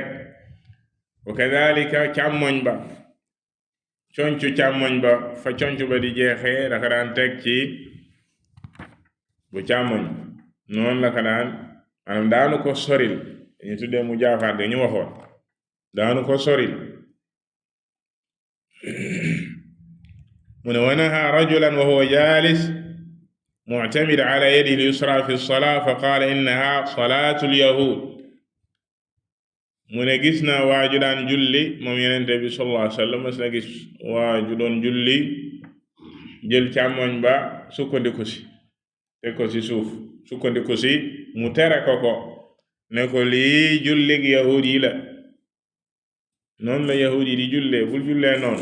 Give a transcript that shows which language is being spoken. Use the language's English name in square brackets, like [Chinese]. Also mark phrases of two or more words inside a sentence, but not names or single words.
[Arabic] وكذلك [Wolof] càmmoñ ba, concu càmmoñ ba fa concu ba di jeexee daka daan teg ci bu càmmoñ. noonu la ka daan, maanaam daanu ko soril, dañu tuddee mu jaafaat ga ñu waxoon, daanu ko soril. mu ne [Arabic] وأنه رأى رجلا وهو جالس معتمد على يده اليسرى في الصلاة فقال إنها صلاة اليهود. [Wolof] mu ne gis na waaju daan julli moom Yonent bi [Arabic] صلى الله عليه وسلم, [Wolof] mas na gis waaju doon julli jël càmmoñ ba sukkandiku si, teg ko ci suuf, sukkandiku si, mu tere ko ne ko lii jullig yahud yi la, noonu la yahud yi di jullee, bul jullee noonu.